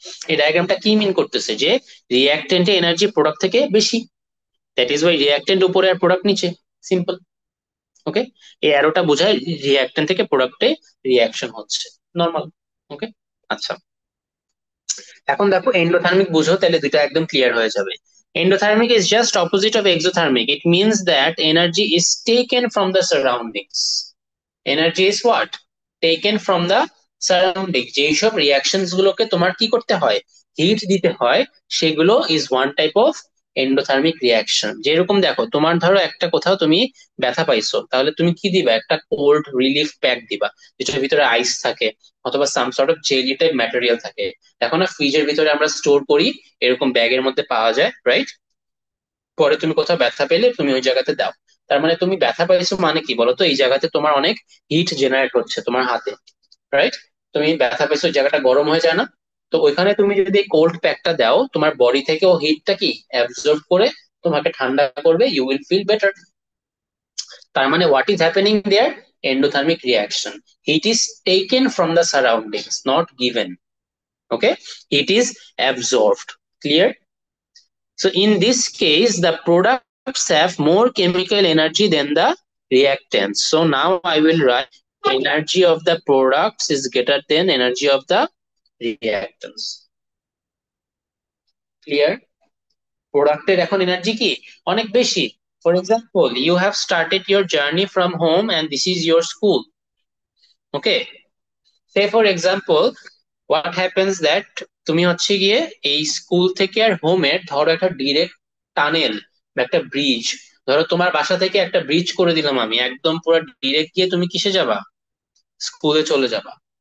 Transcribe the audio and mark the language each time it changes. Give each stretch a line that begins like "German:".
Bangla: এই ডায়াগ্রামটা কি মিন করতেছে? যে রিয়াক্টেন্টে এনার্জি প্রোডাক্ট থেকে বেশি,
English: that is why
Bangla: রিয়াক্টেন্ট উপরে আর প্রোডাক্ট নিচে। সিম্পল। ওকে, এই অ্যারোটা বোঝায় রিয়াক্টেন্ট থেকে প্রোডাক্টে রিয়াকশন হচ্ছে, নর্মাল। ওকে, আচ্ছা। এখন দেখো এন্ডোথার্মিক বুঝো, তাহলে দুইটা একদম ক্লিয়ার হয়ে যাবে।
English: Endothermic is just opposite of exothermic. It means that energy is taken from the surroundings. Energy is what? Taken from the surrounding.
Bangla: যেসব রিয়াকশনস গুলোকে তোমার কি করতে হয়? হিট দিতে হয়, সেগুলো
English: Is one type of endothermic reaction.
Bangla: যেরকম দেখো, তোমার ধরো একটা কোথাও তুমি ব্যথা পাইছো, তাহলে তুমি কি দিবা? একটা কোল্ড রিলিফ প্যাক দিবা, যেটার ভিতরে আইস থাকে অথবা
English: some sort of jelly type material
Bangla: থাকে। দেখো না, ফ্রিজের ভিতরে আমরা স্টোর করি, এরকম ব্যাগের মধ্যে পাওয়া যায়, রাইট? পরে তুমি কোথাও ব্যথা পেলে তুমি ওই জায়গাতে দাও। তার মানে তুমি ব্যথা পাইছো মানে কি বলতো? এই জায়গাতে তোমার অনেক হিট জেনারেট হচ্ছে তোমার হাতে, রাইট? তুমি ব্যথা পেয়েছো, ওই জায়গাটা গরম হয়ে যায় না? তো ওইখানে তুমি যদি কোল্ড প্যাকটা দাও, তোমার বডি থেকে ও হিটটা কি অ্যাবজর্ব করে তোমাকে ঠান্ডা করবে,
English: You will feel better.
Bangla: তার মানে
English: What is happening there? Endothermic reaction. Heat is taken from the surroundings, not given. Okay, heat is absorbed. Clear? So in this case, the products have more chemical energy than the reactants. So now I will write energy of the products is greater than energy of the reactants.
Bangla: Clear? প্রোডাক্টের এখন energy কি অনেক বেশি।
English: For example, you have started your journey from home and this is your school. Okay, say for example, what happens that
Bangla: তুমি হচ্ছে গিয়ে এই school থেকে আর হোমের ধরো একটা ডিরেক্ট টানেল বা একটা ব্রিজ, ধরো তোমার বাসা থেকে একটা ব্রিজ করে দিলাম আমি, একদম পুরো ডিরেক্ট গিয়ে তুমি কিসে যাবা? স্কুলে চলে যাবা।